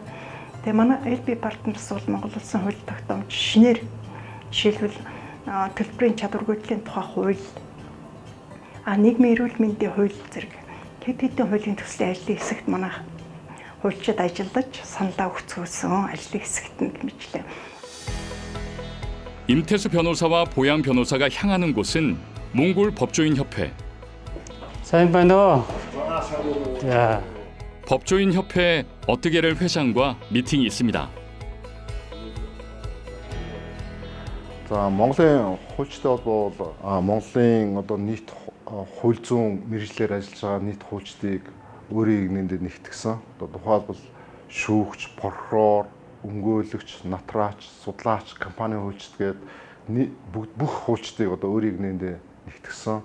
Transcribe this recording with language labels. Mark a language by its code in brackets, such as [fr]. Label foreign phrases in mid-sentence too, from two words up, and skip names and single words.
[mn] Тэгээ манай LB Partners бол Монгол улсын хууль тогтоомж шинээр жишээлбэл төлбөрийн чадваргүйтгэлийн тухай хууль, нийгмийн эрүүл мэндийн хууль зэрэг хэд хэдэн хуулийн төслийн ажлын хэсэгт манай хуульчид ажиллаж саналаа өгцгөөсөн ажлын хэсэгт нь мэтлээ. [ko] 임태수 변호사와 보양 변호사가 향하는 곳은 몽골 법조인 협회. 사인반도. 자. 법조인 협회 어뜨게를 회장과 미팅이 있습니다. [mn] За Монголын хуульчтай бол Монголын одоо нийт хууль зүйн мэргэжлэр ажиллаж байгаа нийт хуульчдыг өөрийн игнэндээ нэгтгэсэн. Одоо тухайлбал шүүгч, прокурор, өмгөөлөгч, натраач, судлаач, компани хуульчд гээд бүх хуульчдыг одоо өөрийн игнэндээ нэгтгэсэн.